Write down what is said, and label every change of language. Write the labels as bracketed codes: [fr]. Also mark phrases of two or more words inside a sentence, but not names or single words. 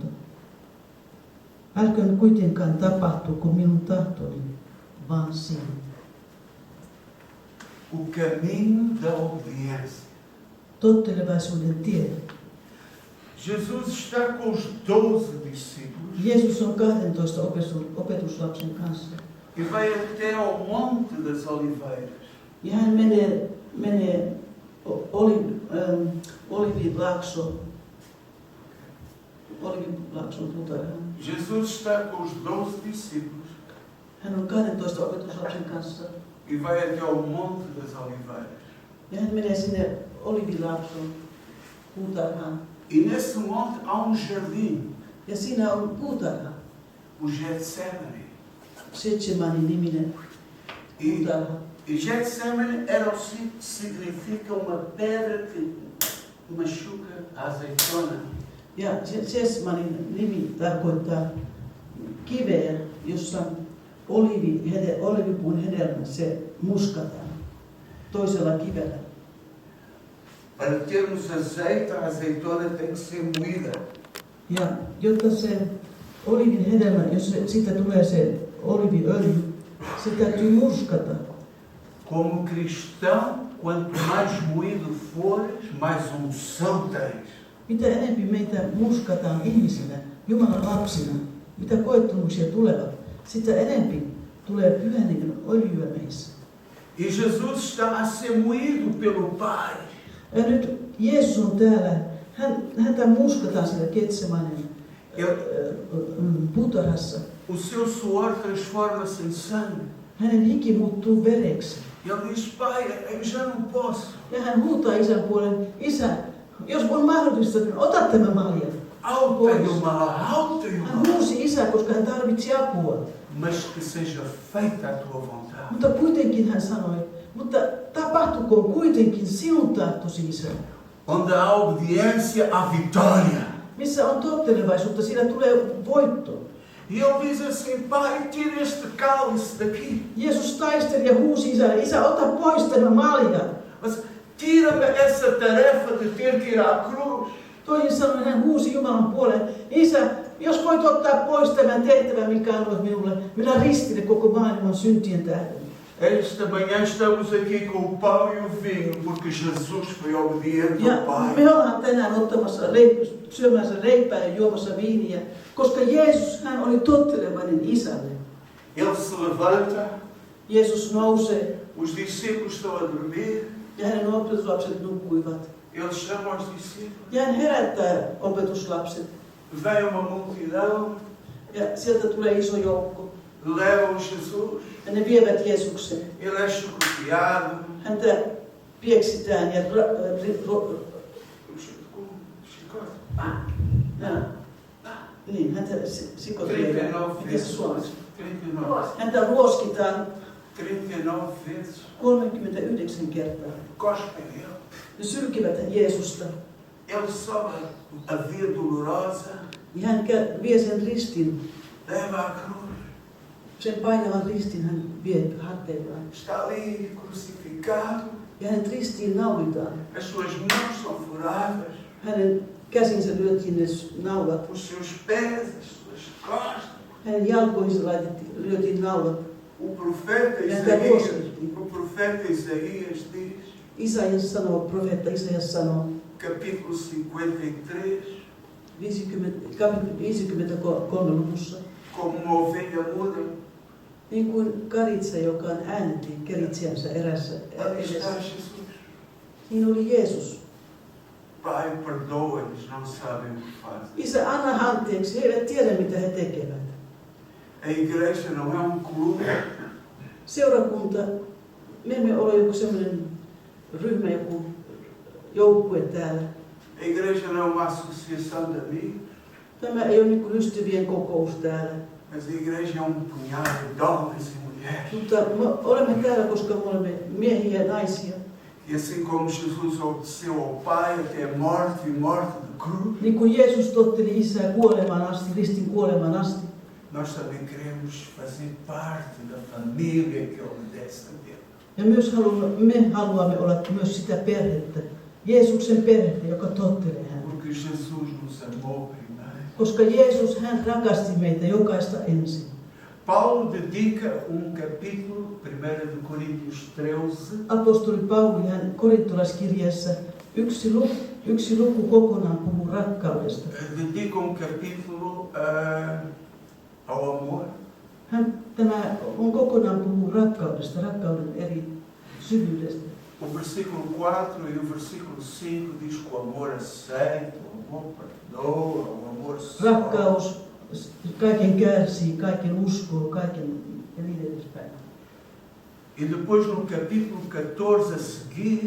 [fi] Älköön kuitenkaan tapahtuko minun tahtoni, vaan sinun. [pt] O caminho da obediência. [fi] Tottelevaisuuden tie. [pt] Jesus está com os 12 discípulos [fi] Jeesus on 12 opetuslapsen kanssa. [pt] e vai até ao Monte das Oliveiras. [fi] Ja hän menee Olivilaakson puutarhaan. [pt] Jesus está com os 12 discípulos [fi] Hän on 12 opetuslapsen kanssa. [pt] e vai até ao Monte das Oliveiras. [fi] Ja hän menee sinne Olivilaakson puutarhaan. [pt] E nesse monte há jardim, [fi] Ja siinä on puutarha. [pt] o Getsemane. [fi] Getsemani niminen puutarha. [pt] E Getsemane significa uma pedra que machuca a azeitona. [fi] Ja Getsemanin nimi tarkoittaa kiveä, jossa olivipuun hedelmä se muskataan toisella kivellä. [pt] Para termos azeite, a azeitona tem que ser moída. [fi] Ja jotta se olivin hedelmä, jos siitä tulee se oliviöljy, se täytyy murskata. [pt] Como cristão, quanto mais moído fores, mais unção tens. [fi] Mitä enemmän meitä murskataan ihmisinä, Jumalan lapsina, mitä koettumuksia tulevat, sitä enemmän tulee Pyhän Hengen öljyä meissä. [pt] E Jesus está a ser moído pelo Pai. [fi] Ja nyt Jeesus on täällä, häntä murskataan siellä Getsemanin puutarhassa. [pt] O seu suor transforma-se em sangue. [fi] Hänen hiki muuttuu vereksi. [pt] E ele diz, Pai, eu já não posso. [fi] Ja hän huutaa isän puolen, Isä, jos on mahdollista, niin ota tämä malja. Auta Jumala. Hän huusi Isää, koska hän tarvitsi apua. [pt] Mas que seja feita a tua vontade. [fi] Mutta kuitenkin hän sanoi, mutta tapahtukoon kuitenkin sinun tahtosi, Isä. [pt] Onde há obediência, há vitória. [fi] Missä on tottelevaisuutta, siinä tulee voitto. [pt] E ele diz assim, Pai, tira este cálice daqui. [fi] Jeesus taisteli ja huusi Isälle, Isä, ota pois tämä malja. [pt] Mas tira-me essa tarefa de ter que ir à cruz. [fi] Toisin sanoen hän huusi Jumalan puoleen, Isä, jos voit ottaa pois tämän tehtävän, mikä annoit minulle, minä ristille koko maailman syntien tähden. [pt] Esta manhã estamos aqui com o pão e o vinho, porque Jesus foi obediente [fi] Ja [pt] ao Pai. [fi] me ollaan tänään syömässä leipää ja juomassa viiniä, koska Jeesus, hän oli tottelevainen Isälle. [pt] Ele se levanta, [fi] Jeesus nousee [pt] os discípulos estão a dormir, [fi] ja hänen opetuslapset nukkuivat. [pt] ele chama os discípulos, [fi] Ja hän herättää opetuslapset [pt] vem uma multidão, [fi] ja sieltä tulee iso joukko. [pt] levam Jesus, [fi] Ja ne vievät Jeesuksen. [pt] ele é chicoteado, [fi] Häntä pieksitään ja niin, häntä sikotetaan. [pt] 39 [fi] Miten se [pt] vezes. [fi] suomeksi? 39. Häntä ruoskitaan [pt] 39 vezes. [fi] 39 kertaa. [pt] Cospem ele. [fi] Ne sylkivät Jeesusta. [pt] Ele sobe a via dolorosa, [fi] Ja hän vie sen ristin, [pt] leva a cruz. [fi] sen painavan ristin hän vie harteillaan. [pt] Está ali crucificado, [fi] Ja hänet ristiin naulitaan. [pt] as suas mãos são furadas, [fi] Hänen käsinsä lyötiin ne naulat. [pt] os seus pés, as suas costas. [fi] Hänen jalkoihinsa lyötiin naulat. [pt] O profeta [fi] Ja [pt] Isaías diz, [fi] Profeetta Isaias sanoo, [pt] capítulo 53, [fi] 53 luvussa, [pt] como uma ovelha muda, [fi] niin kuin karitsa, joka on äännettiin keritsijänsä erässä [pt] ali está [fi] edessä. [pt] Jesus. [fi] Niin oli Jeesus. [pt] Pai, perdoa-lhes, não sabem o que fazem. [fi] Isä, anna anteeksi, he eivät tiedä mitä he tekevät. [pt] A igreja não é clube, [fi] Seurakunta, me emme ole joku sellainen ryhmä, joku joukkue täällä. [pt] a igreja não é uma associação de amigos, [fi] Tämä ei ole niin kuin ystävien kokous täällä. [pt] mas a igreja é punhado de homens e mulheres. [fi] Mutta me olemme täällä, koska me olemme miehiä ja naisia. [pt] E assim como Jesus obedeceu ao Pai até a morte e morte de cruz, [fi] Niin kuin Jeesus totteli Isää kuolemaan asti, ristin kuolemaan asti. [pt] nós também queremos fazer parte da família que obedece a Deus. [fi] Ja myös me haluamme olla myös sitä perhettä, Jeesuksen perhettä, joka tottelee häntä. [pt] Porque Porque Jesus nos amou primeiro. [fi] Koska Jeesus, hän rakasti meitä jokaista ensin. [pt] Paulo dedica capítulo, 1 de Coríntios 13, [fi] Apostoli Pauli, hän korintolaiskirjeessä yksi luku kokonaan puhuu rakkaudesta. [pt] dedica capítulo ao amor. [fi] Tämä on kokonaan puhuu rakkaudesta, rakkauden eri syvyydestä. [pt] O versículo 4 e o versículo 5 diz que o amor aceita, o amor perdoa, o amor sofre. [fi] Rakkaus kaiken kärsii, kaiken uskoo, kaiken ja niin edespäin. [pt] E depois no capítulo 14 a seguir,